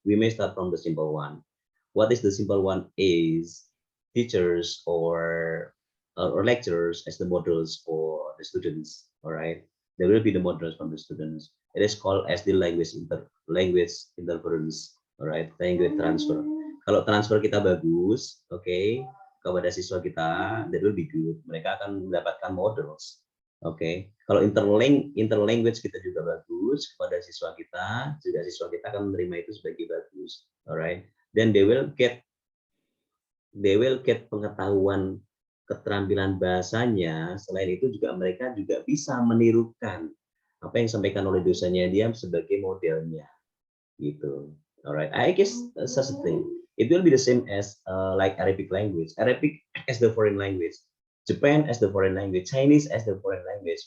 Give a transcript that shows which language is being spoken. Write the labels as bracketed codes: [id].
[en] We may start from the simple one. What is the simple one is teachers or lecturers as the models for the students, all right? There will be the models from the students. It is called as the language interference, all right? Language transfer. [id] Kalau transfer kita bagus, [en] okay, [id] kepada siswa kita, [en] that will be good. [id] Mereka akan mendapatkan models. Oke, kalau interlanguage kita juga bagus kepada siswa kita, juga siswa kita akan menerima itu sebagai bagus. [en] Alright, then they will get [id] pengetahuan keterampilan bahasanya. Selain itu juga mereka juga bisa menirukan apa yang disampaikan oleh dosennya dia sebagai modelnya, gitu. [en] Alright, I guess such a thing. It will be the same as like Arabic language. Arabic as the foreign language, Japan as the foreign language, Chinese as the foreign language.